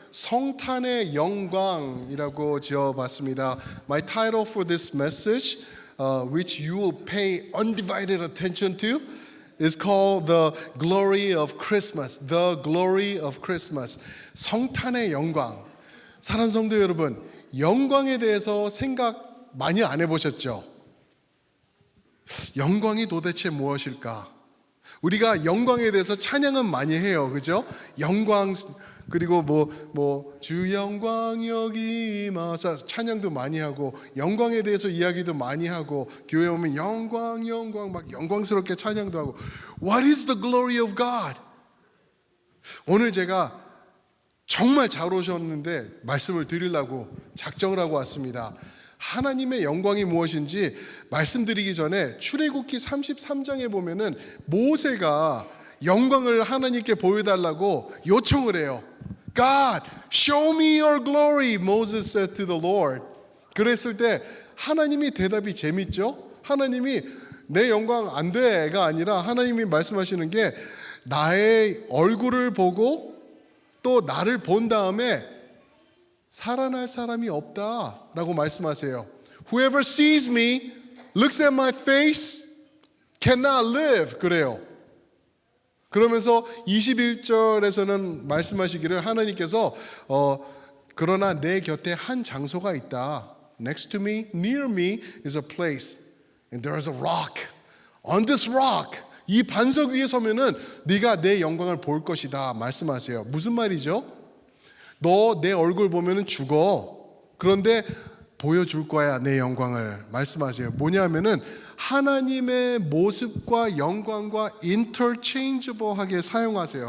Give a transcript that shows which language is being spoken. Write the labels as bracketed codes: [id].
[ko] 성탄의 영광이라고 지어봤습니다. [en] My title for this message, which you will pay undivided attention to, is called The Glory of Christmas. The Glory of Christmas. [ko] 성탄의 영광. 사랑하는 성도 여러분, 영광에 대해서 생각 많이 안 해보셨죠? 영광이 도대체 무엇일까? 우리가 영광에 대해서 찬양은 많이 해요, 그죠? 영광, 그리고 주 영광 여기 임하사 찬양도 많이 하고, 영광에 대해서 이야기도 많이 하고, 교회 오면 영광 막 영광스럽게 찬양도 하고. [en] What is the glory of God? [ko] 오늘 제가 정말 잘 오셨는데 말씀을 드리려고 작정을 하고 왔습니다. 하나님의 영광이 무엇인지 말씀드리기 전에 출애굽기 33장에 보면은 모세가 영광을 하나님께 보여달라고 요청을 해요. [en] God, show me your glory, Moses said to the Lord. [ko] 그랬을 때 하나님이 대답이 재밌죠? 하나님이 내 영광 안 돼가 아니라 하나님이 말씀하시는 게 나의 얼굴을 보고 또 나를 본 다음에 살아날 사람이 없다라고 말씀하세요. [en] Whoever sees me, looks at my face, cannot live. [ko] 그래요. 그러면서 21절에서는 말씀하시기를 하나님께서 그러나 내 곁에 한 장소가 있다. [en] Next to me, near me is a place, and there is a rock. On this rock, [ko] 이 반석 위에 서면은 네가 내 영광을 볼 것이다 말씀하세요. 무슨 말이죠? 너 내 얼굴 보면은 죽어. 그런데 보여줄 거야 내 영광을 말씀하세요. 뭐냐면은 하나님의 모습과 영광과 interchangeable하게 사용하세요.